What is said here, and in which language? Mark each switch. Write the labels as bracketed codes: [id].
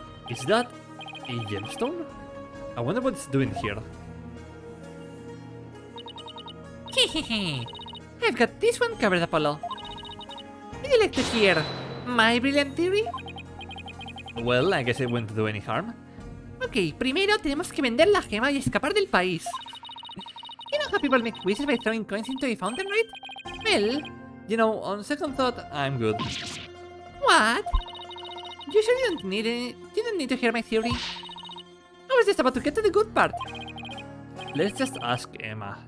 [en] Is that a gemstone? I wonder what it's doing here. Hehehe. I've got this one covered, Apollo. Would you like to hear my brilliant theory? Well, I guess it won't do any harm. [es] Ok, primero tenemos que vender la gema y escapar del país. [en] You know how people make wishes by throwing coins into a fountain, right? Well, You know, on second thought, I'm good. what? You sure you don't need to hear my theory? I was just about to get to the good part. Let's just ask Emma.